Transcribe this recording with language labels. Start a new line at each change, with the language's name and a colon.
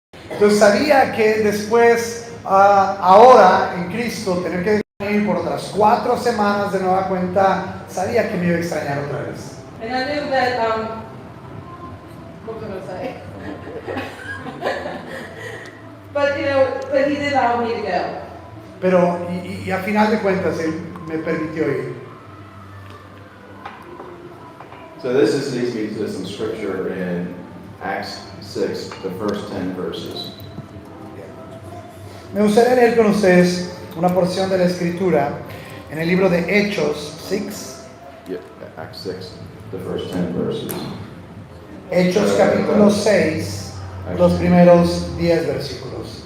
Spanish: Entonces sabía que después, ahora en Cristo, tener que ir por otras 4 semanas de nueva cuenta, sabía que me iba a extrañar otra vez.
English: And I knew that, what was I going to say? But he did allow me to go.
Spanish: Pero, y a final de cuentas, Él me permitió ir.
English: So this just leads me to some scripture in Acts 6, the first 10 verses.
Spanish: Me gustaría leer con ustedes una porción de la Escritura en el libro de Hechos 6.
English: Yeah, Acts 6, the first 10 verses.
Spanish: Hechos capítulo 6, los primeros 10 versículos.